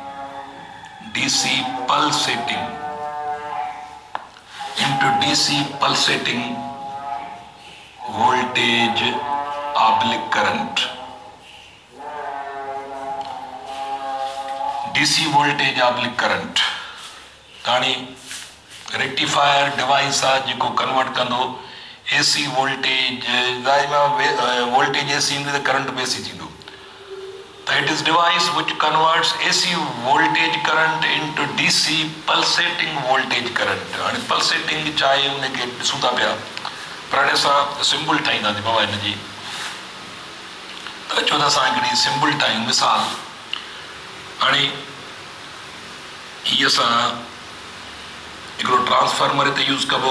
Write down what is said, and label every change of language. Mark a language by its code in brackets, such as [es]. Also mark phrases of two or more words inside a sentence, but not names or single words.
[en] voltage oblique current. DC voltage oblique current. [sd] हाणे [en] rectifier device [sd] आहे जेको कन्वर्ट कंदो [en] AC voltage, voltage AC [sd] ईंदी त करंट बि एसी थींदो. [en] त it is device which converts AC voltage current into DC pulsating voltage current. [sd] हाणे पल्सेटिंग छा आहे उनखे ॾिसूं था पिया, पर हाणे असां सिंबल ठाहींदासीं बाबा हिन जी. त अचो त असां हिकिड़ी सिंबल ठाहियूं. मिसाल हाणे हीअ असां हिकिड़ो ट्रांसफार्मर हिते यूज़ कबो.